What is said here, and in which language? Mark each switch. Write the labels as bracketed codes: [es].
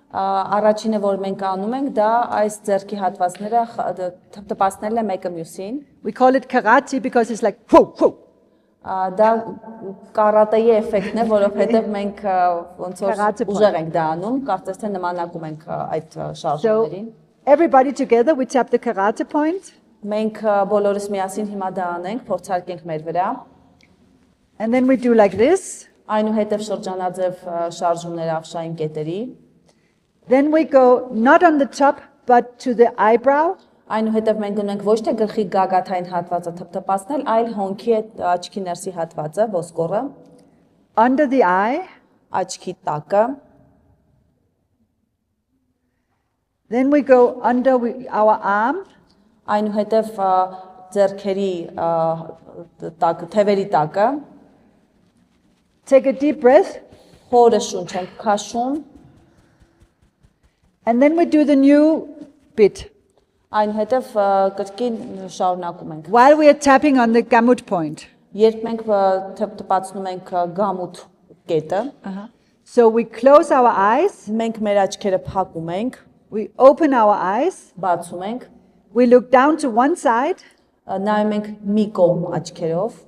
[hy] Առաջինը, որ մենք անում ենք, դա այս ձեռքի հատվածները թփթփացնելն է մեկը մյուսին։ [en] We call it karate because it's like whoa, whoa. [hy] Դա կարատեի էֆեկտն է, որովհետև մենք ոնց [en] Karate [hy] որ [en] point. [hy] ուժեղ ենք դա անում, կարծես թե նմանակում ենք այդ շարժումներին։ [en] So everybody together we tap the karate point. [hy] Մենք բոլորս միասին հիմա դա անենք, փորձարկենք մեր վրա։ [en] And then we do like this. [hy] Այնուհետև շրջանաձև շարժումներ ավշային կետերի։ [en] Then we go not on the top but to the eyebrow. [hy] Այնուհետև մենք ունենք ոչ թե գլխի գագաթային հատվածը թփթփացնել, այլ հոնքի այդ աչքի ներսի հատվածը, ոսկորը, [en] Under the eye. [hy] աչքի տակը։ [en] Then we go under our arm. [hy] Այնուհետև ձեռքերի տակը, թևերի տակը, [en] Take a deep breath. [hy] հորը շունչ ենք քաշում, [en] And then we do the new bit [hy] այնուհետև կրկին շարունակում ենք։ [en] while we are tapping on the gamut point. [hy] Երբ մենք թփթփացնում ենք գամութ կետը, [en] So we close our eyes, [hy] մենք մեր աչքերը փակում ենք, [en] we open our eyes, [hy] բացում ենք, [en] we look down to one side [hy] նայում ենք մի կողմ աչքերով,